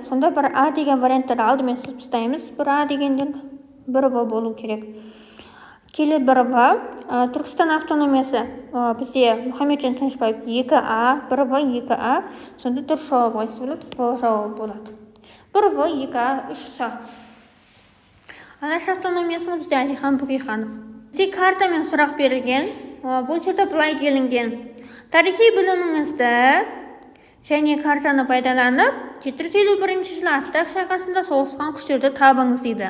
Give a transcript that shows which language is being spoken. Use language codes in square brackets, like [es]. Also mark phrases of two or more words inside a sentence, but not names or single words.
[kk] Сонда бір А деген варианттар алдымен сызып тастаймыз. Бір А дегендер бір В болу керек. Келі бір В. Түркістан автономиясы бізде Мұхамеджан Тынышпаев 2А, бір В 2А. Сонда дұрыс жауап қайсы болады? В жауап болады. Бір В 2А 3А. Алаш автономиясының бізде Әлихан Бөкейханов. Бізде картамен сұрақ берілген. Бұл жерде былай делінген. Тарихи біліміңізді және картаны пайдаланып, 751 жылы Аттақ шайқасында соғысқан күштерді табыңыз дейді.